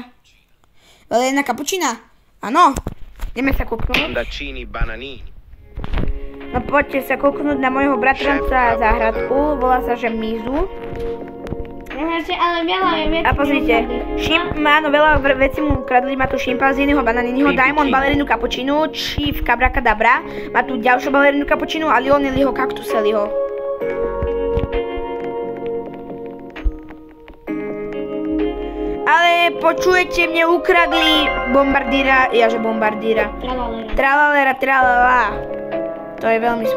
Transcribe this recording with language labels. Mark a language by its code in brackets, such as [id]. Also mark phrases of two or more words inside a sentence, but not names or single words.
[sk] Balerina kapučina? Áno. Ideme sa kúknúť. Mandaccini, bananini. No poďte sa kúknúť na môjho bratranca záhradku. Volá sa, že Mizu. Ale veľa je vecí. A pozrite, veľa vecí mu ukradli. Má tu šimpanzínyho, bananiniho, Diamond, balerinu kapučinu, Chief, Cabra, má tu ďalšiu balerinu kapučinu a Lioneliho, Kaktuseliho. Ale počujete, mne ukradli Bombardíra, Bombardíra. Tralalera, tralala. To je veľmi smutné.